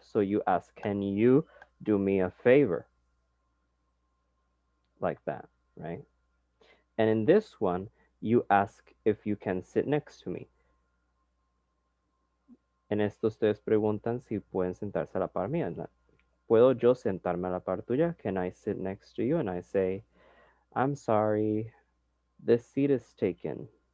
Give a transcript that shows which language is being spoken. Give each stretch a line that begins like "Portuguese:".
English: So you ask, can you do me a favor? Like that, right? And in this one, you ask if you can sit next to me.
Spanish: En esto ustedes preguntan si pueden sentarse a la par mía. ¿Puedo yo sentarme a la par tuya?
English: Can I sit next to you? And I say, I'm sorry, this seat is taken.